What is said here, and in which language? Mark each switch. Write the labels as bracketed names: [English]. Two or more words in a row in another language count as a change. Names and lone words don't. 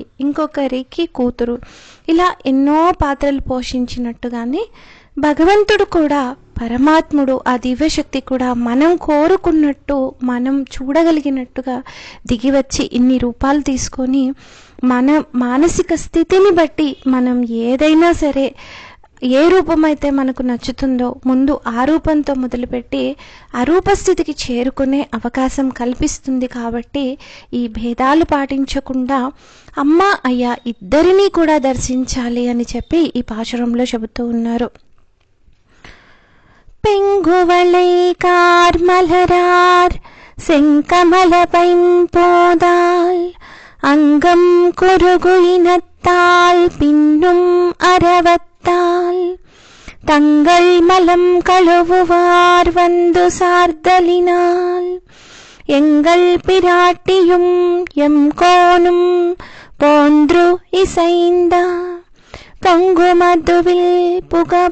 [Telugu] ఇంకొకరికి కూతురు, ఇలా ఎన్నో పాత్రలు పోషించినట్టుగానే భగవంతుడు కూడా, పరమాత్ముడు, ఆ దివ్యశక్తి కూడా మనం కోరుకున్నట్టు, మనం చూడగలిగినట్టుగా దిగివచ్చి ఇన్ని రూపాలు తీసుకొని మన మానసిక స్థితిని బట్టి మనం ఏదైనా సరే, ఏ రూపమైతే మనకు నచ్చుతుందో ముందు ఆ రూపంతో మొదలుపెట్టి అరూపస్థితికి చేరుకునే అవకాశం కల్పిస్తుంది. కాబట్టి ఈ భేదాలు పాటించకుండా అమ్మ అయ్యా ఇద్దరినీ కూడా దర్శించాలి అని చెప్పి ఈ పాశురంలో చెబుతూ ఉన్నారు. [Tamil] பெங்குவளை கார்மலரார் செங்கமல பைம்போதால் அங்கம் குறுகு இனத்தால் பின்னும் அரவத்தால் தங்கள் மலம் கழுவுவார் வந்து சார்தலினால் எங்கள் பிராட்டியும் எம் கோனும் போன்று இசைந்தா பொங்கு மதுவில் புக